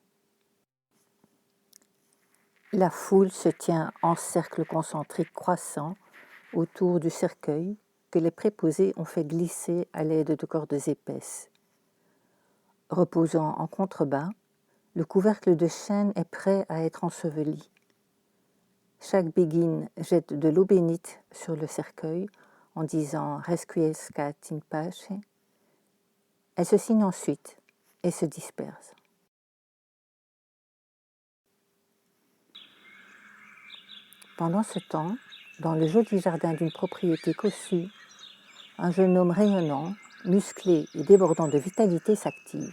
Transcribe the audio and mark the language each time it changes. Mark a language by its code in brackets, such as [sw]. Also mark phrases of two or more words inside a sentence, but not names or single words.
[fr] La foule se tient en cercle concentrique croissant autour du cercueil que les préposés ont fait glisser à l'aide de cordes épaisses. Reposant en contrebas, le couvercle de chêne est prêt à être enseveli. Chaque béguine jette de l'eau bénite sur le cercueil en disant « [la] Requiescat in pace ». [fr] Elle se signe ensuite et se disperse. Pendant ce temps, dans le joli jardin d'une propriété cossue, un jeune homme rayonnant, musclé et débordant de vitalité s'active.